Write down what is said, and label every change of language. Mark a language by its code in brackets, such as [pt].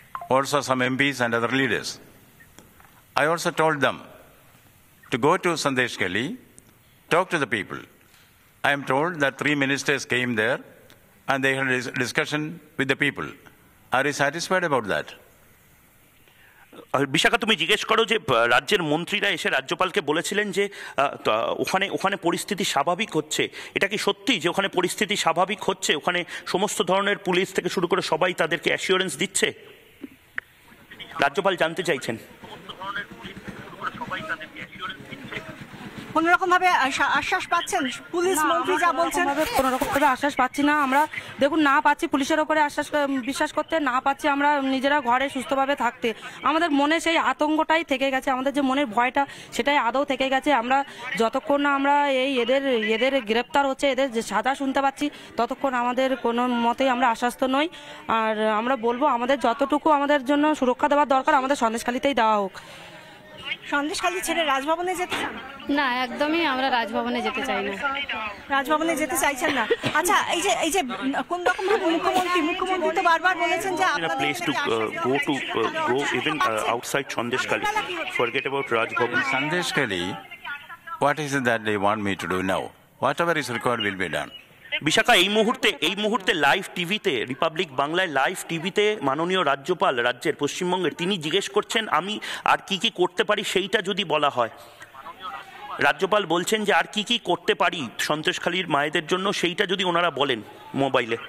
[en] Also some MPs and other leaders. I also told them to go to Sandeshkhali, talk to the people. I am told that 3 ministers came there and they had a discussion with the people. Are you satisfied about that? [bn] Bishakha, তুমি জিজ্ঞেস করো যে রাজ্যের মন্ত্রীরা এসে রাজ্যপালকে বলেছিলেন যে ওখানে পরিস্থিতি স্বাভাবিক হচ্ছে। এটা কি সত্যি যে ওখানে পরিস্থিতি স্বাভাবিক হচ্ছে? ওখানে সমস্ত ধরনের পুলিশ থেকে শুরু করে সবাই তাদেরকে অ্যাসিওরেন্স দিচ্ছে? রাজ্যপাল জানতে চাইছেন। কোন রকম ভাবে আশ্বাস পাচ্ছেন? পুলিশ মন্ত্রী যা বলছেন, কোনো রকম ভাবে আশ্বাস পাচ্ছি না আমরা। দেখুন, না পাচ্ছি পুলিশের ওপরে বিশ্বাস করতে, না পাচ্ছি আমরা নিজেরা ঘরে সুস্থভাবে থাকতে। আমাদের মনে সেই আতঙ্কটাই থেকে গেছে, আমাদের যে মনের ভয়টা সেটাই আদৌ থেকে গেছে। আমরা যতক্ষণ না আমরা এদের গ্রেপ্তার হচ্ছে, এদের যে সাজা শুনতে পাচ্ছি, ততক্ষণ আমাদের কোনো মতেই আমরা আশ্বস্ত নই। আর আমরা বলবো, আমাদের যতটুকু আমাদের জন্য সুরক্ষা দেওয়ার দরকার আমাদের সন্দেশখালীতেই দেওয়া হোক। সন্দেশখালী ছেড়ে রাজভবনে যেতে চান? না, একদমই আমরা রাজভবনে যেতে চাই না। রাজভবনে যেতে চাইছেন না? আচ্ছা, এই যে কোন রকম ভাবে মুখ্যমন্ত্রী তো বারবার বলেছেন যে [en] in a place to go even outside Sandeshkhali. Forget about Raj Bhavan. Sandeshkhali, what is it that they want me to do now? Whatever is required will be done. [bn] Bishakha, এই মুহূর্তে লাইভ টিভিতে, রিপাবলিক বাংলায় live টিভিতে মাননীয় রাজ্যপাল রাজ্যের পশ্চিমবঙ্গের তিনি জিজ্ঞেস করছেন আমি আর কি কি করতে পারি সেইটা যদি বলা হয়। রাজ্যপাল বলছেন যে আর কি কি করতে পারি সন্দেশখালীর মায়েদের জন্য সেইটা যদি ওনারা বলেন মোবাইলে।